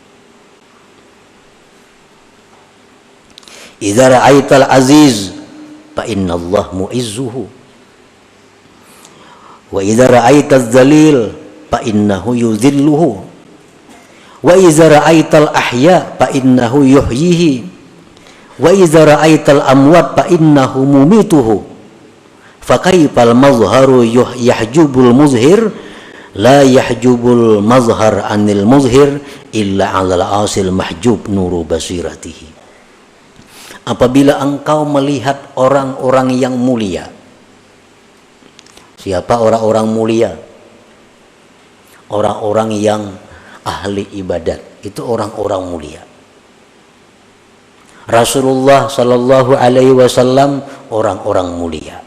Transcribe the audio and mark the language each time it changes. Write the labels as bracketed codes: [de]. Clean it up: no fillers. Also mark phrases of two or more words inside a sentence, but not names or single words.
[ar] إذا رأيت العزيز فإن الله معزه وإذا رأيت الذليل فإنه يذله وإذا رأيت الأحياء فإنه يحييه وإذا رأيت الأموات فإنه مميته فكيف المظهر يحجب المظهر لا يحجب المظهر عن المظهر إلا على الأصيل محجوب نور بصيرته. [ms] Apabila engkau melihat orang-orang yang mulia. Siapa orang-orang mulia? Orang-orang yang ahli ibadat, itu orang-orang mulia. Rasulullah [ar] صلى الله عليه وسلم [ms] orang-orang mulia.